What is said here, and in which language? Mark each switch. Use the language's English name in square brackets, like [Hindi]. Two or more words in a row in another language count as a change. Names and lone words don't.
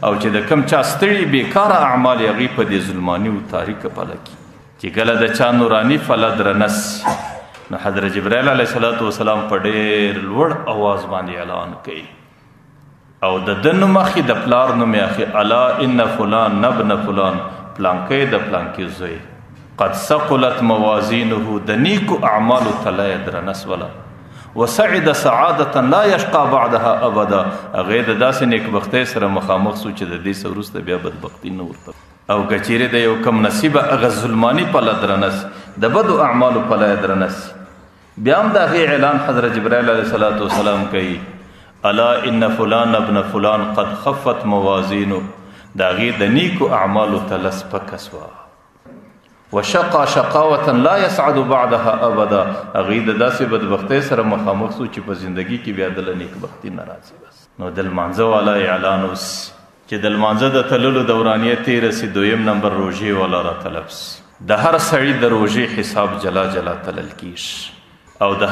[Pashto] او چې د کم چا ستړي بېکاره اعمال هغې په دې ظلماني و تاریکه پله کې چې کله د چا نوراني پله درنه سي نو حضرت جبرائیل [Arabic] علیه السلام [Pashto] په ډېر لوړ اواز باندې اعلان کوي او د ده نوم اخي د پلار نوم یې اخي [Arabic] الا ان فلان ابن فلان [Pashto] پلانکی د پلانکي زوی [Arabic] قد ثقلت [Pashto] موازینه د نیکو اعمالو تله یې درنه سوله [Arabic] وسعد سعادة لا يشقى بعدها ابدا [Pashto] هغې د داسې نیکبختۍ سره مخامخ سو چې د دې څه وروسته بیا بدبختي نه ورته او که چیرې د یو کم نصیبه هغه ظلماني پله درنه سي د بدو اعمالو پله یې درنه سي بیا هم د هغې اعلان حضرت جبرائیل [Arabic] علیه السلام [Pashto] کوي [Arabic] الا ان فلان ابن فلان قد خفت موازینو [Pashto] د هغې د نیکو اعمالو تله سپکه سوه [Arabic] وشقا شقاوة لا يسعد بعدها ابدا [Pashto] هغې د داسې بدبختۍ سره مخامخ سو چې په زندګي کې بیا دله نیکبختي نه راځي بس نو د لمانځه والا اعلان اوس چې د لمانځه د تللو دورانیه تېره سي 2 نمبر روژې والا را طلب سي د هر سړي د روژې حساب جلا جلا تلل کېږي او د